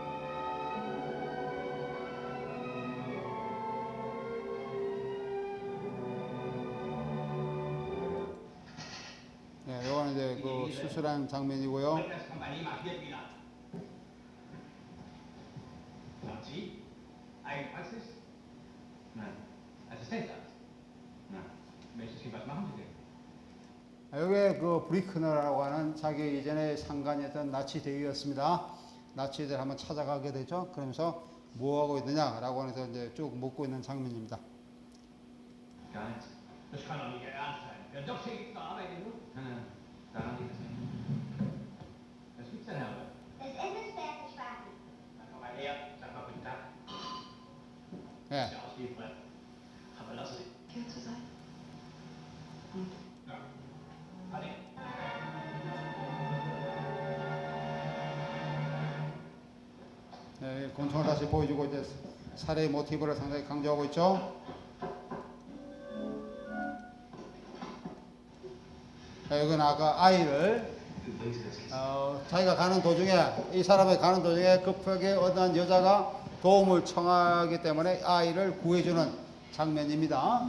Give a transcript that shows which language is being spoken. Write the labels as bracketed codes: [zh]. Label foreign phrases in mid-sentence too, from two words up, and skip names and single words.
[ko] 네, 이거는 이제 그 수술한 장면이고요. [de] Das Kompanie marschiert wieder. Und Sie? Eigenpraxis? Nein. Assistenzarzt? Nein. Möchten Sie was machen, Sie denn? [ko] 여기 그 브리크너라고 하는 자기 이전에 상관이었던 나치 대위였습니다. 나치들 한번 찾아가게 되죠. 그러면서 뭐 하고 있느냐라고 해서 이제 쭉 묻고 있는 장면입니다. [de] Gar nichts. Das kann doch nicht Ihr Ernst sein. Der Doc hier gibt noch Arbeit genug. Nein, daran liegt es nicht. Was gibt's denn, Herr? Das Essen ist fertig, Vati. Dann komm mal her. Sag mal guten Tag. [ko] 네. [de] Sieht ja aus wie Brett. Aber lassen Sie. Hier zu sein. Ja. Ade. [ko] 네, 권총을 다시 보여주고 이제 살해의 모티브를 상당히 강조하고 있죠. 자, 여기는 아까 아이를 자기가 가는 도중에 이 사람이 가는 도중에 급하게 어떤 여자가 도움을 청하기 때문에 아이를 구해주는 장면입니다.